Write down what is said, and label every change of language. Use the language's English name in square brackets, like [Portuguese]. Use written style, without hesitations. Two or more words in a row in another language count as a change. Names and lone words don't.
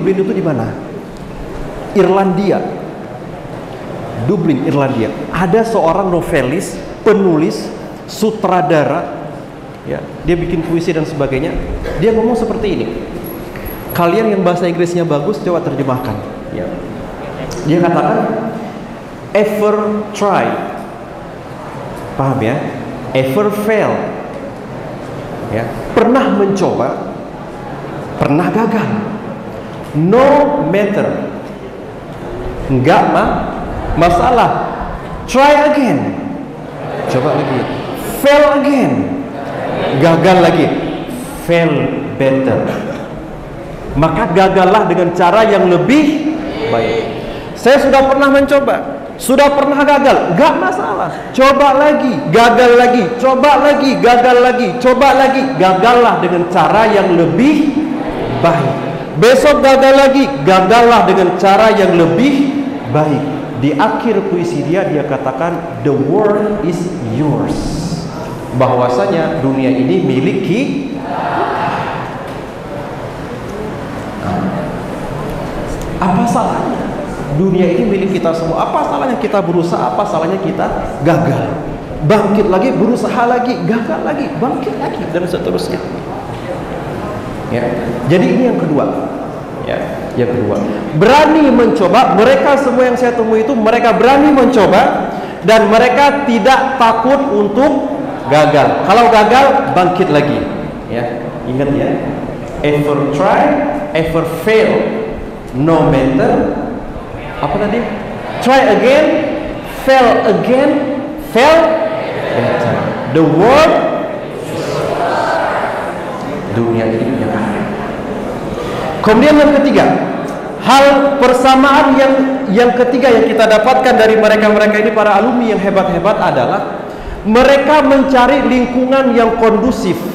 [Indonesian] Dublin itu di mana? Irlandia. Dublin, Irlandia. Ada seorang novelis, penulis, sutradara, ya, dia bikin puisi dan sebagainya. Dia ngomong seperti ini. Kalian yang bahasa Inggrisnya bagus, coba terjemahkan. Ya. Dia katakan, [English] ever try, [Indonesian] paham ya? [English] Ever fail, [Indonesian] ya, pernah mencoba, pernah gagal. [English] No matter, [Indonesian] enggak masalah. [English] Try again, [Indonesian] coba lagi. [English] Fail again, [Indonesian] gagal lagi. [English] Fail better, [Indonesian] maka gagallah dengan cara yang lebih baik. Saya sudah pernah mencoba, sudah pernah gagal, enggak masalah. Coba lagi, gagal lagi, coba lagi, gagal lagi, coba lagi, gagallah dengan cara yang lebih baik. Besok gagal lagi, gagallah dengan cara yang lebih baik. Di akhir puisi dia katakan, [English] the world is yours, [Indonesian] bahwasanya dunia ini milik kita. Apa salahnya? Dunia ini milik kita semua. Apa salahnya kita berusaha? Apa salahnya kita gagal? Bangkit lagi, berusaha lagi, gagal lagi, bangkit lagi, dan seterusnya. Ya. Jadi ini yang kedua. Ya, yang kedua, berani mencoba. Mereka semua yang saya temui itu mereka berani mencoba dan mereka tidak takut untuk gagal. Kalau gagal, bangkit lagi. Ya, ingat ya. [English] Ever try, ever fail. No matter. [Indonesian] Apa tadi? [English] Try again, fail again, fail better. The world, [Indonesian] dunia ini punya kalian. Kemudian yang ketiga, hal persamaan yang ketiga yang kita dapatkan dari mereka-mereka ini, para alumni yang hebat-hebat, adalah mereka mencari lingkungan yang kondusif.